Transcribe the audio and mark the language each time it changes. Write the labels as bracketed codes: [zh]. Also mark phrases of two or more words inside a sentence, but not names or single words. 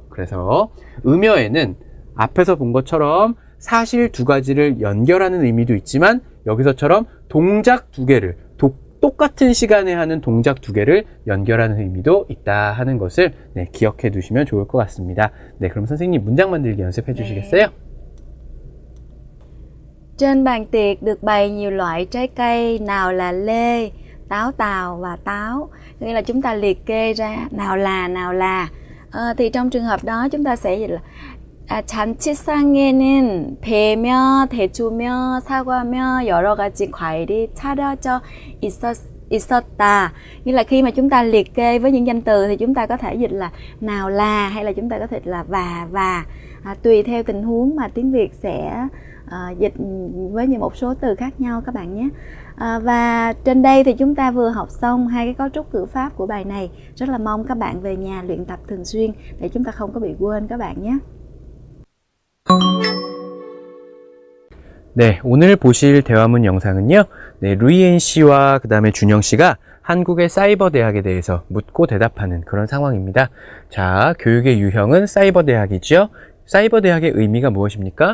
[ko] 그래서 음여에는 앞에서 본 것처럼 사실 두 가지를 연결하는 의미도 있지만 여기서처럼 동작 두 개를 똑같은 시간에 하는 동작 두 개를 연결하는 의미도 있다 하는 것을 기억해 두시면 좋을 것 같습니다. 네, 그럼 선생님 문장 만들기 연습해 주시겠어요? [vi] Trên bàn tiệc được bày nhiều loại trái cây, nào là lê, táo tàu và táo. Nghĩa là chúng ta liệt kê ra nào là. Thì trong trường hợp đó chúng ta sẽ dịch là [ko] 잔치상에는 배며 대추며 사과며 여러 가지 과일이 차려져 있었다. [vi] Nghĩa là khi mà chúng ta liệt kê với những danh từ thì chúng ta có thể dịch là nào là, hay là chúng ta có thể dịch là và. Tùy theo tình huống mà tiếng Việt sẽ dịch với một số từ khác nhau các bạn nhé. Và trên đây thì chúng ta vừa học xong hai cái cấu trúc ngữ pháp của bài này. Rất là mong các bạn về nhà luyện tập thường xuyên để chúng ta không có bị quên các bạn nhé. [ko] 네, 오늘 보실 대화문 영상은요. 네, 루이엔 씨와 그 다음에 준영 씨가 한국의 사이버 대학에 대해서 묻고 대답하는 그런 상황입니다. 자, 교육의 유형은 사이버 대학이죠. 사이버 대학의 의미가 무엇입니까?